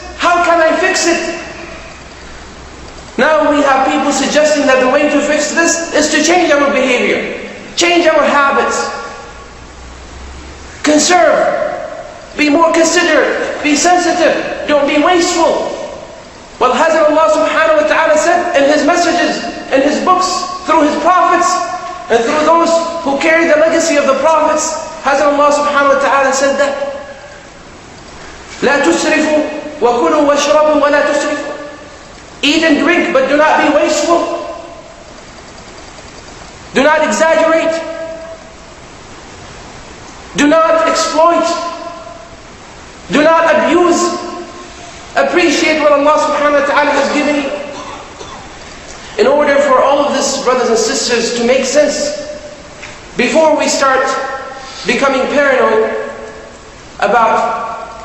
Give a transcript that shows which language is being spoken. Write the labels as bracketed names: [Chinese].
[English] How can I fix it? Now we have people suggesting that the way to fix this is to change our behavior, change our habits, conserve, be more considerate, be sensitive, don't be wasteful. Well, hasn't Allah subhanahu wa ta'ala said in His messages, in His books, through His prophets, and through those who carry the legacy of the prophets, hasn't Allah subhanahu wa ta'ala said that? [Arabic] لا تسرفوا وكلوا واشربوا ولا تسرفوا. [English] Eat and drink, but do not be wasteful. Do not exaggerate. Do not exploit. Do not abuse. Appreciate what Allah subhanahu wa ta'ala has given you. In order for all of this, brothers and sisters, to make sense, before we start becoming paranoid about